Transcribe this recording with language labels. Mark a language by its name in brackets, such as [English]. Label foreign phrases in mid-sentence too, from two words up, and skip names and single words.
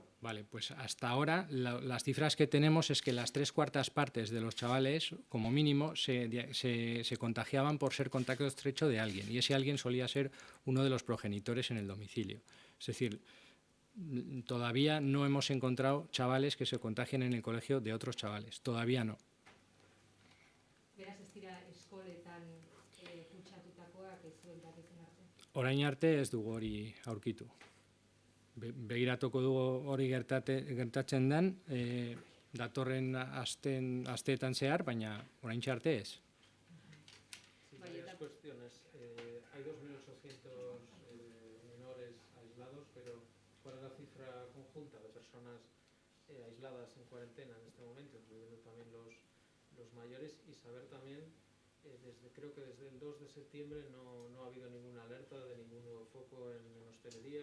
[Spanish] Vale, pues hasta ahora las cifras que tenemos es que las 3/4 partes de los chavales, como mínimo, se contagiaban por ser contacto estrecho de alguien, y ese alguien solía ser uno de los progenitores en el domicilio. Es decir, todavía no hemos encontrado chavales que se contagien en el colegio de otros chavales, todavía no. [Basque] Beraz, ez dira eskoletan kutsatutakoak ez zuen dakitzen arte. Orain arte ez dugu hori aurkitu. Begiratuko dugu hori gertatzen den, datorren asteetan zehar, baina oraintxe arte ez. [Spanish] Sí, varias cuestiones. Hay 2.800 menores aislados, pero ¿cuál es la cifra conjunta de personas aisladas en cuarentena en este momento, incluyendo también los mayores? Y saber también, creo que desde el 2 de septiembre no ha habido ninguna alerta de ningún nuevo foco en hostelería.